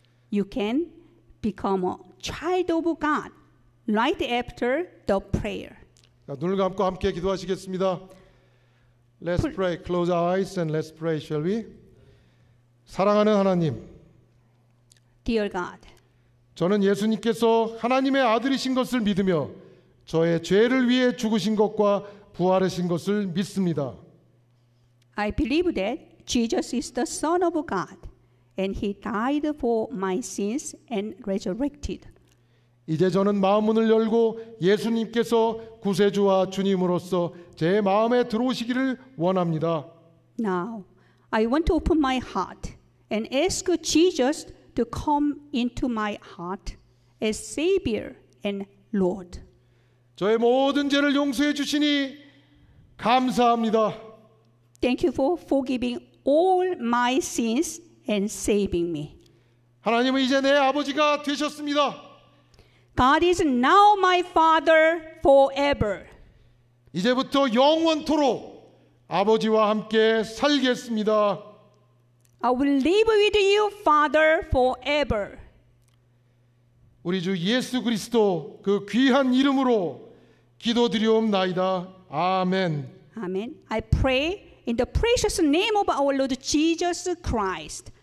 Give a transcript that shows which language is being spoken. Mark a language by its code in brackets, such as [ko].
[en] You can become a child of God right after the prayer. [ko] 눈을 감고 함께 기도하시겠습니다. [en] Let's pray. Close our eyes and let's pray, shall we? [ko] 사랑하는 하나님, [en] Dear God, [ko] 저는 예수님께서 하나님의 아들이신 것을 믿으며 저의 죄를 위해 죽으신 것과 부활하신 것을 믿습니다. [en] I believe that Jesus is the Son of God and he died for my sins and resurrected. [ko] 이제 저는 마음 문을 열고 예수님께서 구세주와 주님으로서 제 마음에 들어오시기를 원합니다. [en] Now, I want to open my heart and ask Jesus to come into my heart as Savior and Lord. [ko] 저의 모든 죄를 용서해 주시니 감사합니다. [en] Thank you for forgiving all my sins and saving me. [ko] 하나님은 이제 내 아버지가 되셨습니다. [en] God is now my Father forever. [ko] 이제부터 영원토록 아버지와 함께 살겠습니다. [en] I will live with you, Father, forever. [ko] 우리 주 예수 그리스도 그 귀한 이름으로 기도드리옵나이다. 아멘. [en] Amen. I pray in the precious name of our Lord Jesus Christ.